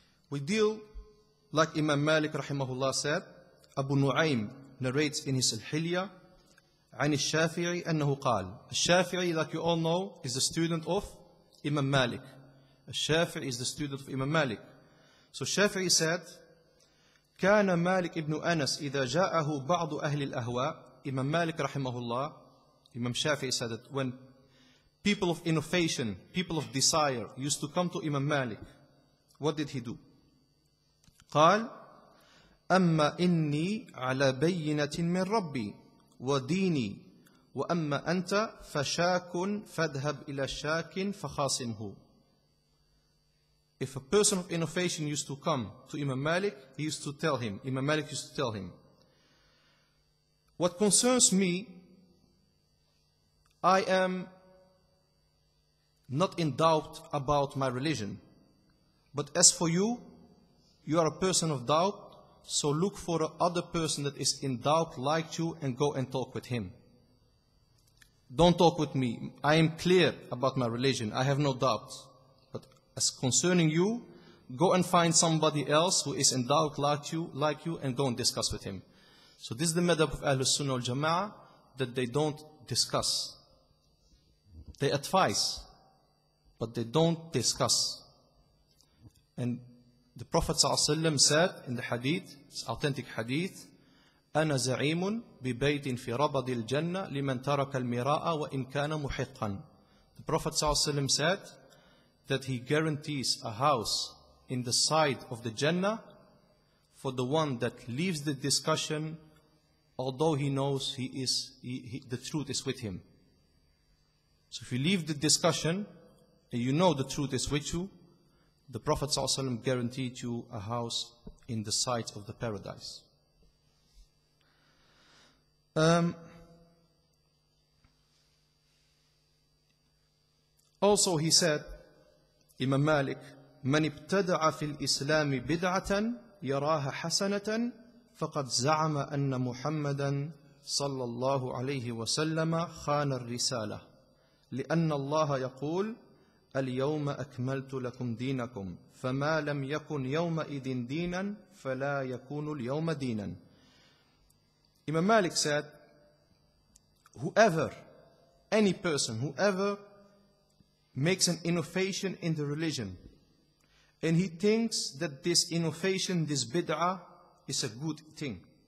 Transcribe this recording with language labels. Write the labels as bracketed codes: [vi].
[en] We deal like Imam Malik rahimahullah said. Abu Nu'aym narrates in his Al-Hilya [ar] عن الشافعي أنه قال. [en] الشافعي, like you all know, is the student of Imam Malik. الشافعي is the student of Imam Malik. So Shafi'i said, [ar] كان مالك ابن أنس إذا جاءه بعض أهل الأهواء. [en] Imam Malik rahimahullah, Imam Shafi'i said that when people of innovation, people of desire used to come to Imam Malik, what did he do? [ar] قال أما إني على بينة من ربي وديني وأما أنت فشاك فاذهب إلى شاك فخاصمه. [en] If a person of innovation used to come to Imam Malik, he used to tell him, Imam Malik used to tell him, what concerns me, I am not in doubt about my religion. But as for you, you are a person of doubt, so look for another person that is in doubt like you and go and talk with him. Don't talk with me. I am clear about my religion. I have no doubt. But as concerning you, go and find somebody else who is in doubt like you and go and discuss with him. So this is the madhab of Ahlul Sunnah wal Jama'ah, that they don't discuss. They advise. but they don't discuss. And the Prophet ﷺ said in the hadith, it's authentic hadith, [ar] أنا زعيم ببيت في ربض الجنة لمن ترك المراء وإن كان محقا. [en] The Prophet ﷺ said that he guarantees a house in the side of the Jannah for the one that leaves the discussion, although he knows the truth is with him. So if you leave the discussion and you know the truth is with you, the Prophet ﷺ guaranteed you a house in the sides of the paradise. Also he said, Imam Malik, [ar] من ابتدع في الإسلام بدعة يراها حسنة فقد زعم أن محمدا صلى الله عليه وسلم خان الرسالة لأن الله يقول اليوم أكملت لكم دينكم فما لم يكن يومئذ دينا فلا يكون اليوم دينا. [en] Imam Malik said, any person, whoever makes an innovation in the religion, and he thinks that this innovation, this bid'ah, is a good thing.